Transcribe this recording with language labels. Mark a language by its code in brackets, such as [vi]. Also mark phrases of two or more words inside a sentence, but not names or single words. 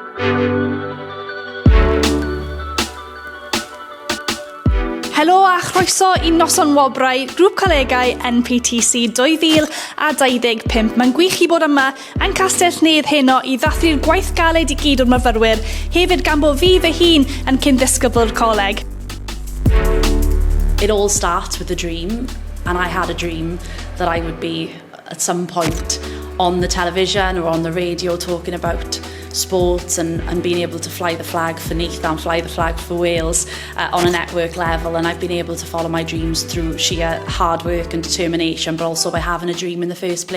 [cy] Helo a chroeso i Noson Wobrau, grŵp colegau NPTC 2025. Mae'n gwych i bod yma yn Castell Nedd heno i ddathlu'r gwaith galed I gyd o'r myfyrwyr, hefyd gan bod fi fy hun yn cyn-ddisgybl coleg. [en] It all starts with a dream, and I had a dream that I would be at some point on the television or on the radio talking about sports and being able to fly the flag for Neath and fly the flag for Wales on a network level, and I've been able to follow my dreams through sheer hard work and determination, but also by having a dream in the first place.